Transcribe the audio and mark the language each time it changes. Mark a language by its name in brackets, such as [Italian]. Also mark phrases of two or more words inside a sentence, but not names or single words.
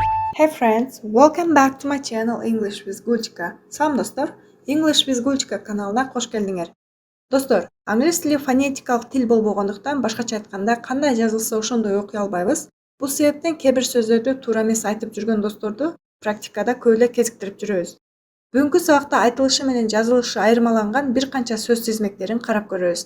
[English] Hey friends, welcome back to my channel English with Gulchka. [Kyrgyz] Салам достор, English with Gulchka каналына кош келдиңер. Достор, англис тили фонетикалык тил болбогондуктан башкача айтканда кандай жазылса ошондой окуй албайбыз. Бул себептен кээ бир сөздөрдү туура эмес айтып жүргөн досторду практикада көп эле кезиктирип жүрөбүз. Бүгүнкү сабакта айтылышы менен жазылышы айырмаланган бир канча сөз тизмектерин карап көрөбүз.